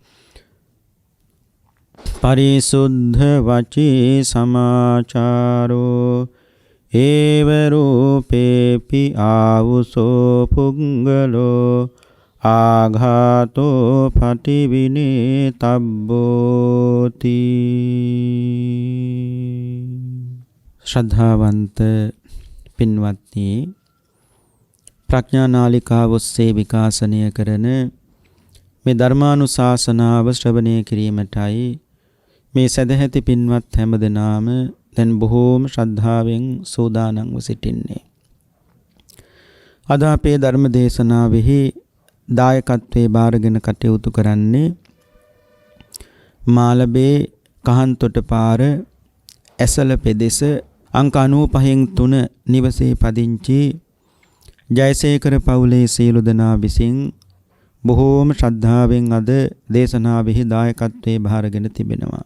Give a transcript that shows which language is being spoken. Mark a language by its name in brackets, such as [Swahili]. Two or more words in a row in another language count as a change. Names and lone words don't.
[Pali] परिशुद्ध वची समाचारो एव रूपेपि आवुसो पुंगलो आघातो पटिविनितब्बोति। [Sinhala] ශ්‍රද්ධාවන්ත පින්වත්නි ප්‍රඥානාලිකාව ඔස්සේ විකාශනය කරන මේ ධර්මානුශාසනාව ශ්‍රවණය කිරීමටයි මේ සදැහැති පින්වත් හැමදෙනාම දැන් බොහෝම ශ්‍රද්ධාවෙන් සූදානම්ව සිටින්නේ. අද අපේ ධර්ම දේශනාවෙහි දායකත්වයේ බාරගෙන කටයුතු කරන්නේ මාළඹේ කහන්තොට පාර ඇසල පෙදෙස අංක 95 නිවසේ පදිංචි ජයසේකර පවුලේ සියලු දෙනා විසින් බොහෝම ශ්‍රද්ධාවෙන් අද දේශනාවෙහි දායකත්වයේ භාරගෙන තිබෙනවා.